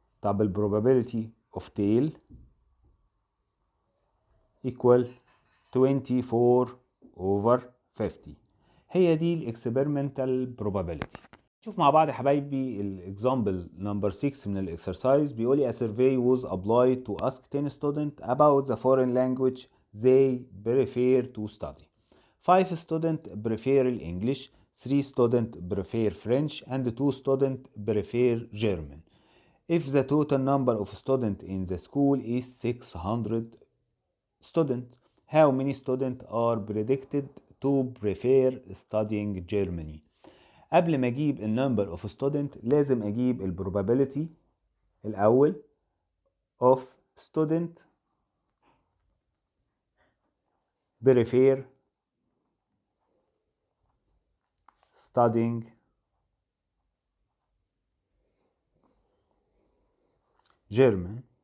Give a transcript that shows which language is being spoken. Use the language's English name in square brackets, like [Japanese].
[Arabic] طب [English] البروبابيلتي of tail equal 24 over 50. [Arabic] هي دي الاكسبيرمنتال probability. شوف مع بعض يا حبايبي الاكزامبل نمبر 6 من الاكسرسايز. بيقول لي [English] a survey was applied to ask 10 students about the foreign language they prefer to study. 5 students prefer English, 3 students prefer French, and 2 students prefer German. If the total number of students in the school is 600 students, how many students are predicted to prefer studying Germany? [Arabic] قبل ما اجيب [English] النمبر of student [Arabic] لازم اجيب [English] البروبابيلتي [Arabic] الاول [English] Of student prefer studying German.